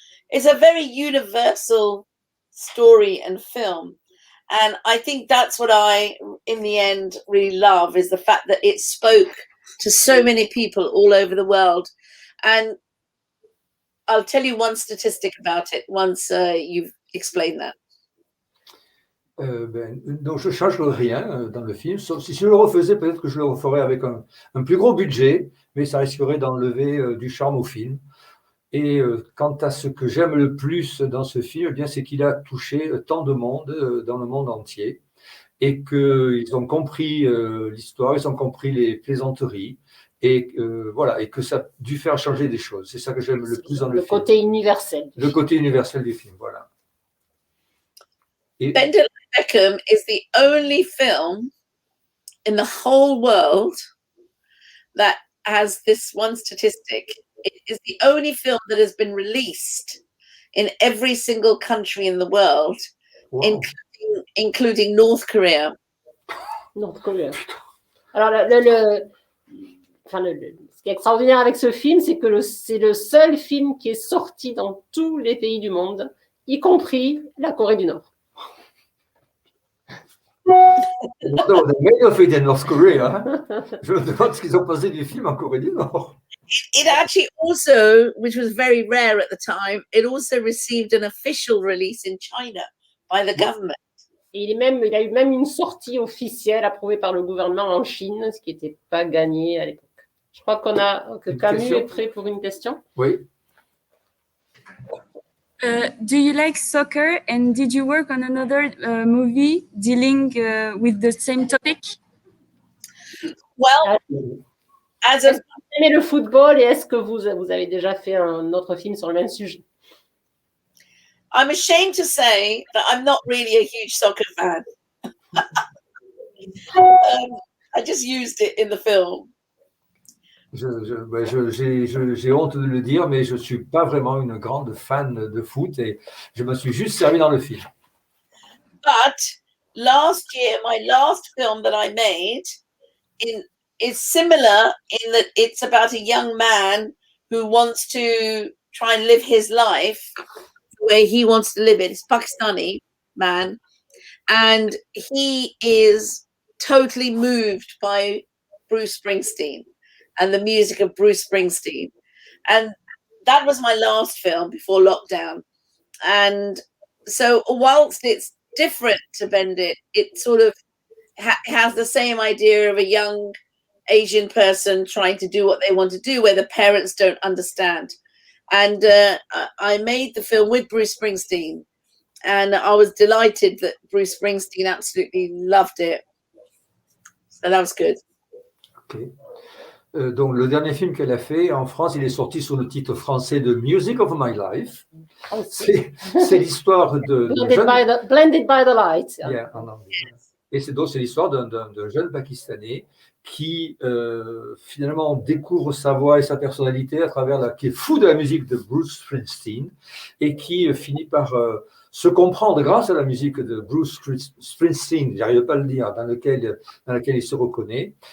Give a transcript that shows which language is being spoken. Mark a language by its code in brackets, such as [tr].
[en] It's a very universal story and film. And I think that's what I, in the end, really love, is the fact that it spoke to so many people all over the world. And I'll tell you one statistic about it once you've explained that. [fr] Donc je ne change rien dans le film, sauf si je le refaisais, peut-être que je le referais avec un plus gros budget, mais ça risquerait d'enlever du charme au film. Et quant à ce que j'aime le plus dans ce film, eh bien, c'est qu'il a touché tant de monde dans le monde entier et qu'ils ont compris l'histoire, ils ont compris les plaisanteries et voilà, et que ça a dû faire changer des choses. C'est ça que j'aime le plus dans le film. Le côté universel. Le côté universel du film, voilà. Et, [en] Bend It Like Beckham is the only film in the whole world that has this one statistic. It is the only film that has been released in every single country in the world, wow. including North Korea. North Korea. [fr] Alors, ce qui est extraordinaire avec ce film, c'est que c'est le seul film qui est sorti dans tous les pays du monde, y compris la Corée du Nord. [en] No, they made of it in North Korea. [fr] Je me demande ce qu'ils ont pensé du film en Corée du Nord. [en] It actually also, which was very rare at the time, it also received an official release in China by the government. [fr] Et il a eu même une sortie officielle approuvée par le gouvernement en Chine, ce qui n'était pas gagné à l'époque. Je crois que Camus est prêt pour une question. Oui. [en] Do you like soccer, and did you work on another movie dealing with the same topic? Well, as [fr] est-ce que vous aimez le football et est-ce que vous avez déjà fait un autre film sur le même sujet? [en] I'm ashamed to say that I'm not really a huge soccer fan. I just used it in the film. [fr] J'ai honte de le dire, mais je ne suis pas vraiment une grande fan de foot et je me suis juste servi dans le film. [en] But last year, my last film that I made is similar in that it's about a young man who wants to try and live his life the way he wants to live it. It's a Pakistani man, and he is totally moved by Bruce Springsteen and the music of Bruce Springsteen. And that was my last film before lockdown. And so whilst it's different to Bend It, it sort of has the same idea of a young Asian person trying to do what they want to do, where the parents don't understand. And I made the film with Bruce Springsteen. And I was delighted that Bruce Springsteen absolutely loved it. So that was good. Okay. [fr] Donc, le dernier film qu'elle a fait en France, il est sorti sous le titre français de Music of My Life. C'est l'histoire de [en] Blended by the Light. [fr] Yeah, en anglais. Et c'est l'histoire d'un jeune Pakistanais qui finalement découvre sa voix et sa personnalité à travers qui est fou de la musique de Bruce Springsteen et qui finit par se comprendre grâce à la musique de Bruce Springsteen, j'arrive pas à le dire, dans laquelle il se reconnaît.